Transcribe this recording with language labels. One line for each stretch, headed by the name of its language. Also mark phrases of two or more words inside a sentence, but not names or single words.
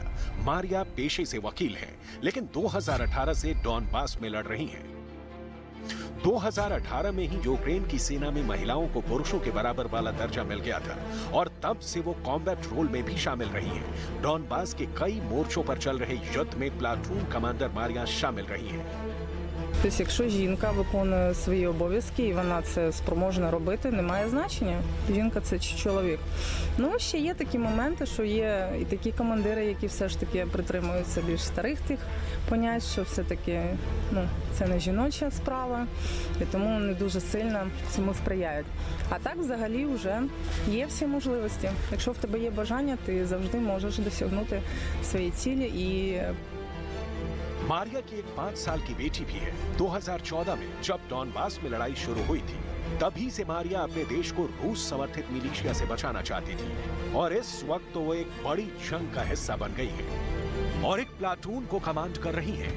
Hindi: मारिया पेशे से वकील है, लेकिन 2018 से डॉनबास में लड़ रही हैं। 2018 में ही यूक्रेन की सेना में महिलाओं को पुरुषों के बराबर वाला दर्जा मिल गया था और तब से वो
English: combat role
Hindi: में भी शामिल रही हैं। डॉनबास के कई मोर्चों पर चल रहे युद्ध में प्लाटून कमांडर मारिया शामिल रही हैं।
Ukrainian: Тобто, якщо жінка виконує свої обов'язки і вона це спроможна робити, немає значення, жінка це чи чоловік. Ну, ще є такі моменти, що є і такі командири, які все ж таки притримуються більш старих тих понять, що все-таки це не жіноча справа, і тому не дуже сильно цьому сприяють. А так взагалі вже є всі можливості. Якщо в тебе є бажання, ти завжди можеш досягнути свої цілі і
Hindi: मारिया की एक 5 साल की बेटी भी है। 2014 में जब डॉनबास में लड़ाई शुरू हुई थी, तभी से मारिया अपने देश को रूस समर्थित मिलिशिया से बचाना चाहती थी और इस वक्त तो वो एक बड़ी जंग का हिस्सा बन गई है और एक प्लाटून को कमांड कर रही है।